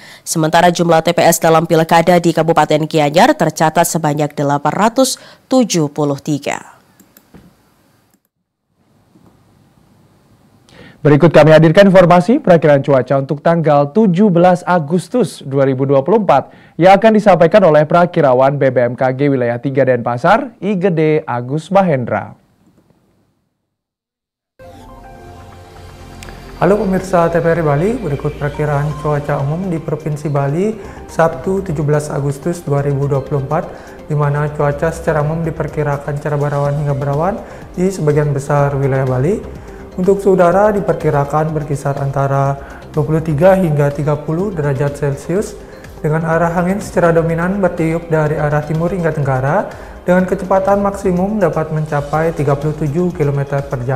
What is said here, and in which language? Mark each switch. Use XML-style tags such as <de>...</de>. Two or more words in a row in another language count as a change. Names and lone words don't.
<id>Sementara jumlah TPS dalam pilkada di Kabupaten Gianyar tercatat sebanyak 873. Berikut kami hadirkan informasi perakiran cuaca untuk tanggal 17 Agustus 2024 yang akan disampaikan oleh Prakirawan BBMKG Wilayah 3 Denpasar, IGD Agus Mahendra. Halo pemirsa TVRI Bali, berikut perakiraan cuaca umum di Provinsi Bali Sabtu 17 Agustus 2024, di mana cuaca secara umum diperkirakan cerah berawan hingga berawan di sebagian besar wilayah Bali. Untuk suhu udara diperkirakan berkisar antara 23 hingga 30 derajat Celcius dengan arah angin secara dominan bertiup dari arah timur hingga tenggara dengan kecepatan maksimum dapat mencapai 37 km per jam.</id>